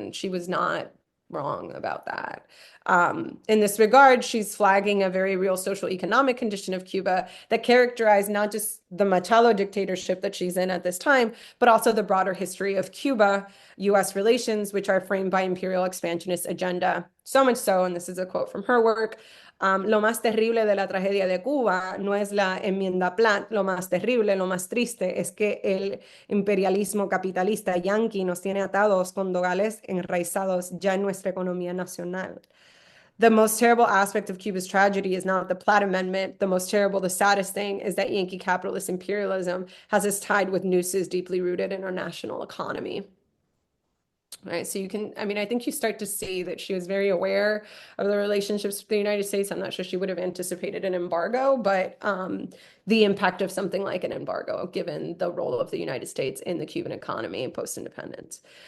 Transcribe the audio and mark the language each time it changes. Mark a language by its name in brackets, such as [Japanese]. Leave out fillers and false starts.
[English] And she was not wrong about that. In this regard, she's flagging a very real social economic condition of Cuba that characterized not just the Machado dictatorship that she's in at this time, but also the broader history of Cuba-US relations, which are framed by imperial expansionist agenda. So much so, and this is a quote from her work, [Spanish] lo más terrible de la tragedia de Cuba no es la enmienda Platt, lo más terrible, lo más triste es que el imperialismo capitalista yanqui nos tiene atados con dogales enraizados ya en nuestra economía nacional. [English] The most terrible aspect of Cuba's tragedy is not the Platt Amendment. The most terrible, the saddest thing is that Yankee capitalist imperialism has us tied with nooses deeply rooted in our national economy. Right, so you can, I mean, I think you start to see that she was very aware of the relationships with the United States. I'm not sure she would have anticipated an embargo, but the impact of something like an embargo, given the role of the United States in the Cuban economy post-independence.